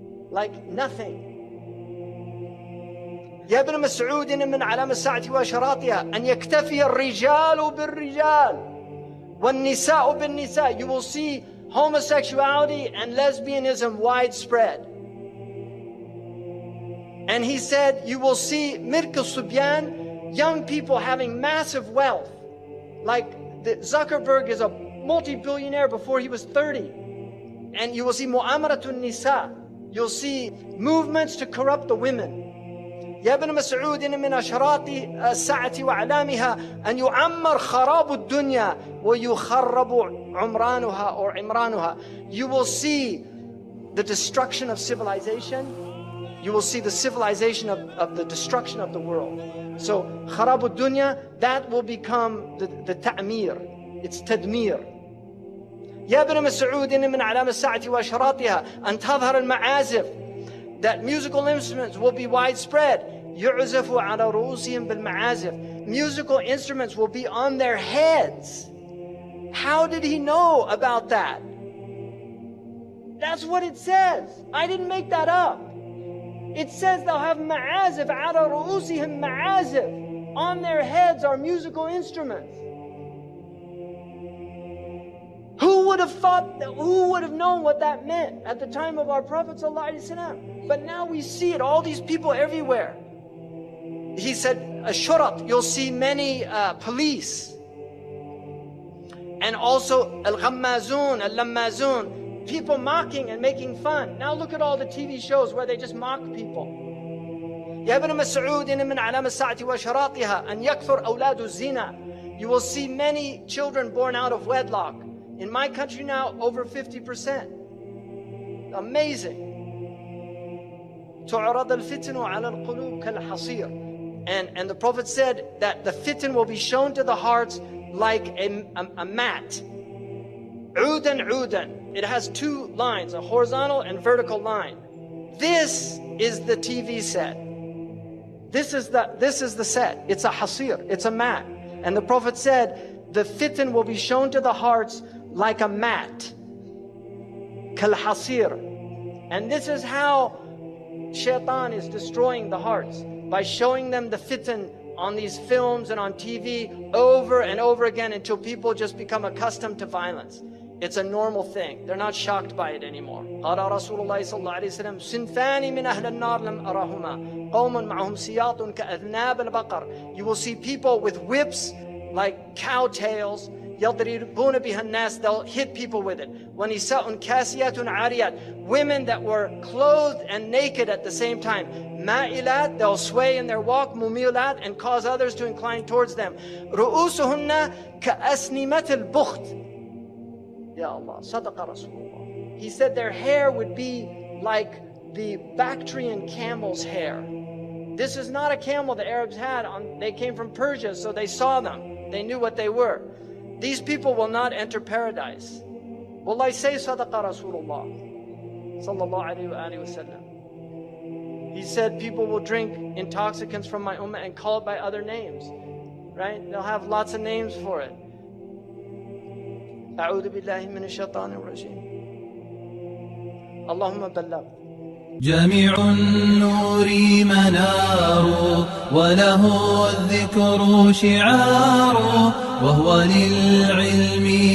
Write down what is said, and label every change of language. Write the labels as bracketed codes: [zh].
[en] Like nothing. [ar] يا ابن مسعود إن من علامة الساعة وأشراطها أن يكتفي الرجال بالرجال والنساء بالنساء. [en] You will see homosexuality and lesbianism widespread. And he said, you will see [ar] Mirk al-Subyan, [en] young people having massive wealth. Like Zuckerberg is a multi-billionaire before he was 30. And you will see [ar] Mu'amaratun Nisa. [en] You'll see movements to corrupt the women. [ar] يا ابن مسعود إن من أشراط الساعة وأعلامها أن يعمر خراب الدنيا ويخرب عمرانها or عمرانها. [en] You will see the destruction of civilization. You will see the civilization of the destruction of the world. So, [ar] kharabu dunya, [en] that will become the ta'mir. It's tadmir. [ar] يا ابن مسعود إن من علامة الساعة وأشراطها أن تظهر المعازف. [en] That musical instruments will be widespread. [ar] يعزف على رؤوسهم بالمعازف. [en] Musical instruments will be on their heads. How did he know about that? That's what it says. I didn't make that up. It says they'll have ma'azif, [ar] ala ru'usihim ma'azif. [en] On their heads are musical instruments. Who would have thought, who would have known what that meant at the time of our Prophet ﷺ? But now we see it, all these people everywhere. He said, ashurat, you'll see many police. And also [ar] al-ghammazun, al-lammazun. [en] People mocking and making fun. Now look at all the TV shows where they just mock people. [ar] يا ابن مسعود إن من علامة الساعة وأشراطها أن يكثر أولاد الزنا. [en] You will see many children born out of wedlock. In my country now, over 50%. Amazing. [ar] تعرض الفتن على القلوب كالحصير. [en] And the Prophet said that the fitan will be shown to the hearts like a mat. [ar] عودا عودا. [en] It has two lines, a horizontal and vertical line. This is the TV set. This is the set. It's a hasir, it's a mat. And the Prophet said, the fitan will be shown to the hearts like a mat. [ar] Kal hasir. [en] And this is how shaitan is destroying the hearts, by showing them the fitan on these films and on TV over and over again until people just become accustomed to violence. It's a normal thing. They're not shocked by it anymore. [ar] قال رسول الله صلى الله عليه وسلم صنفان من أهل النار لم أرهما قوم معهم سياط كأذناب البقر. [en] You will see people with whips like cow tails. [ar] يضربون بها الناس. [en] They'll hit people with it. [ar] ونساء كاسيات عاريات. [en] Women that were clothed and naked at the same time. [ar] مائلات. [en] They'll sway in their walk. [ar] مميلات. [en] And cause others to incline towards them. [ar] رؤوسهن كأسنمة البخت. Ya Allah, Sadaqa Rasulullah. [en] He said their hair would be like the Bactrian camel's hair. This is not a camel the Arabs had. They came from Persia, so they saw them. They knew what they were. These people will not enter paradise. Wallahi, say Sadaqa Rasulullah sallallahu alayhi wa sallam. He said people will drink intoxicants from my ummah and call it by other names. Right? They'll have lots of names for it. [ar] أعوذ بالله من الشيطان الرجيم. اللهم بلغ. جميع النور منار وله الذكر شعار وهو للعلم